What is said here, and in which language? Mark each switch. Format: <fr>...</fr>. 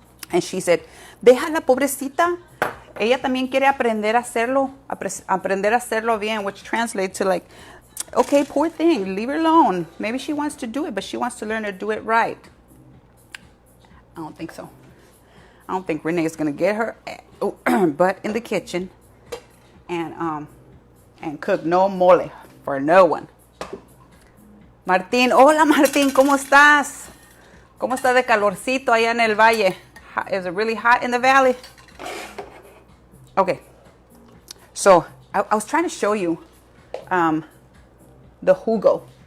<en>And she said,</en> <es>deja la pobrecita. Ella también quiere aprender a hacerlo bien,</es> <en>which translates to like, okay, poor thing, leave her alone. Maybe she wants to do it, but she wants to learn to do it right. I don't think so. I don't think Renee is going to get her butt in the kitchen and cook no mole for no one.</en> <es>Martín, hola Martín, ¿cómo estás? ¿Cómo está de calorcito allá en el valle?</es> <en>Is it really hot in the valley? Okay, so I was trying to show you the jugo.</en>